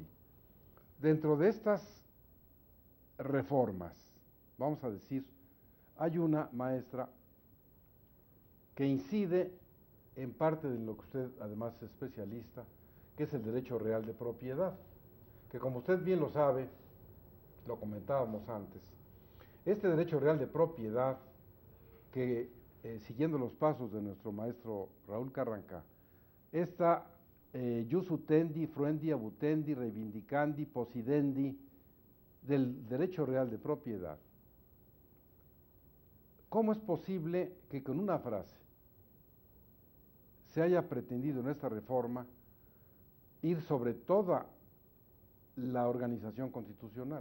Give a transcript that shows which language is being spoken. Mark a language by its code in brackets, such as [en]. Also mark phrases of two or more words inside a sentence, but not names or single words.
[es] Dentro de estas reformas, vamos a decir, hay una, maestra, que incide en parte de lo que usted además es especialista, que es el derecho real de propiedad, que como usted bien lo sabe, lo comentábamos antes, este derecho real de propiedad que, siguiendo los pasos de nuestro maestro Raúl Carranca, esta [la] jus utendi, fruendi, abutendi, reivindicandi, possidendi, [es] del derecho real de propiedad, ¿cómo es posible que con una frase se haya pretendido en esta reforma ir sobre toda la organización constitucional?